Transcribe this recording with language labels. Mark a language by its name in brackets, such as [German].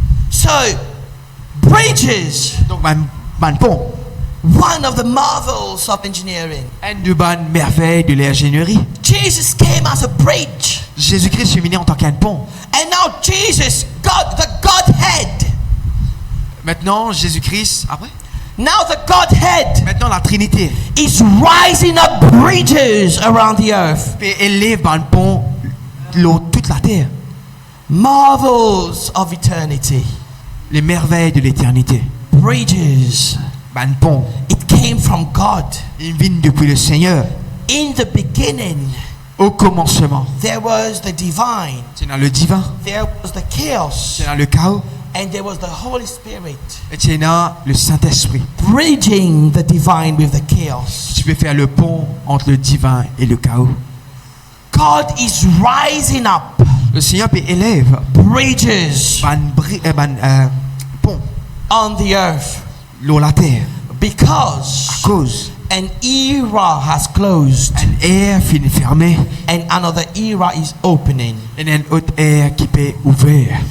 [English] So, bridges, [French] Donc, un pont, [English] one of the marvels of engineering. [French] une de bonnes merveilles de l'ingénierie. [English] Jesus came as a bridge. [French] Jésus-Christ est venu en tant qu'un pont. [English] And now Jesus, God, the Godhead. [French] Maintenant, Jésus-Christ, après, [English] Now the Godhead [French] maintenant la Trinité, [English] is rising up bridges around the earth. [French] et élève un pont, l'eau, toute la terre. [English] Marvels of eternity. [French] Les merveilles de l'éternité. [English] Bridges. [French] Un pont, [English] It came from God. [French] il vient depuis le Seigneur. [English] In the beginning, [French] Au commencement, [English] there was the divine. [French] c'est dans le divin, [English] There was the chaos. [French] c'est dans le chaos, [English] And there was the Holy Spirit. [French] et c'est dans le Saint-Esprit. [English] Bridging the divine with the chaos. [French] Tu peux faire le pont entre le divin et le chaos. [English] God is rising up [French] Le Seigneur peut élève [English] bridges [French] un pont, [English] on the earth [French] l'eau, la terre, [English] because [French] à cause [English] an era has closed [French] un air finit fermé [English] and another era is opening. [French] et un autre air qui peut ouvert.